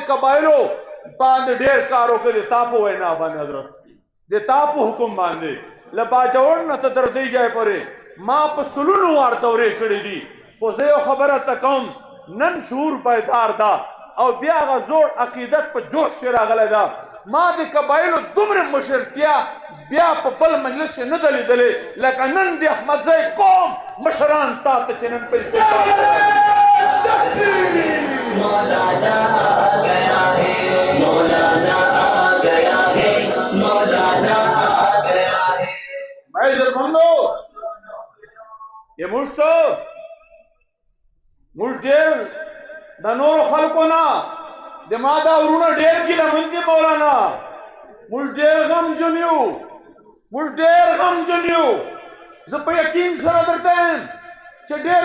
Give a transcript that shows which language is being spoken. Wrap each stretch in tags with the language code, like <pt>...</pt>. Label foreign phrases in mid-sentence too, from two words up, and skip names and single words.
<ps>قبایلو باندې ډېر کار وکړی تا په وینا باندې حضرت د تا په حکم باندې له باجوړ نه ته تر دې ځای پورې ما په سلونو وار دورې کړې دي خو زه یو خبره ته کوم نن شعور بیدار ده او بیا هغه زوړ عقیدت په جوش کې راغلی ده ما د قبایلو دومره مشرتیا بیا په بل مجلس کې نه ده لیدلې لکه نن د احمدزی قوم مشران تا ته چې نن په استقبال</ps> <ur>مولانا آ گیا ہے مولانا آ گیا ہے مولانا آ گیا ہے</ur> <ps>میں عزتمندو یہ موږ څه موږ ډېر د نورو خلکو نه د ما دا ورونه ډېر ګیلمن دي مولانا موږ ډېر غمجن یو موږ ډېر غمجن یو زه په یقین سره درته یم چې ډېر</ps>